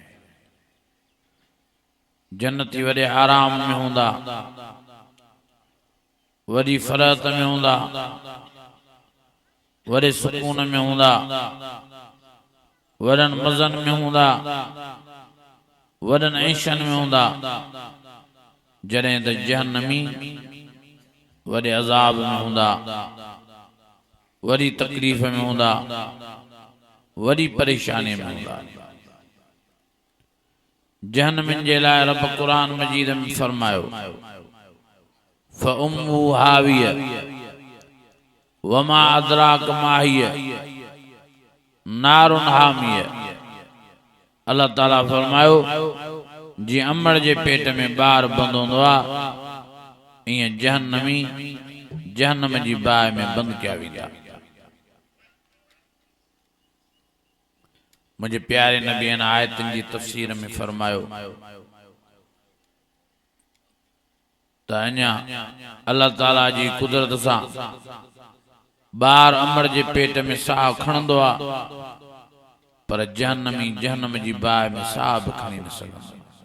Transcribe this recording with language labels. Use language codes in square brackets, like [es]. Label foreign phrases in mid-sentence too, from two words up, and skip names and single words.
[sd] जन्नती वडे आराम में होंदा, वडी फरात में होंदा, वडे सुकून में होंदा, वडन मज़न में होंदा, वडन ऐशन में होंदा। जड़े त जहन्नमी वडे अजाब में होंदा, वडी तकलीफ में होंदा, वडी परेशानी में होंदा। जहन्नम जे लाए रब कुरान मजीद में फरमायो [ar] فأمه هاوية وما أدراك ما هيه نار حامية. [sd] अल्लाह ताला फरमायो जी अमड़ जे पेट में बार बंद होंदो आ, इं जहन्नमी जहन्नम जी बाह में बंद किया वेंदा। मुझे प्यारे नबी इन आयतन जी तफसीर में फरमायो त अञा अल्लाह ताला जी कुदरत सां बार अमड़ जे पेट में साह खणंदो आ, पर जहन्नमी जहन्नम जी बाह में साह भी खणी न सघंदो।